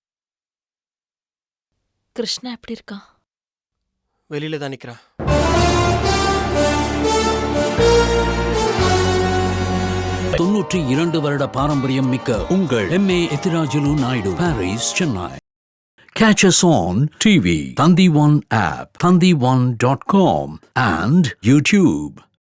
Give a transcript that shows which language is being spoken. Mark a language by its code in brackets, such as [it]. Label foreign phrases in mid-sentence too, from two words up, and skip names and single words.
[ta] கிருஷ்ணா எப்படி இருக்கான்? வெளியில தான் நிக்கிறான். தொன்னூற்றி 2 வருட பாரம்பரியம் மிக்க உங்கள் எம்ஏ எத்திராஜுலு நாயுடு, பாரிஸ், சென்னை. [en] Catch us on TV, Thandivan app, thandivan.com and YouTube.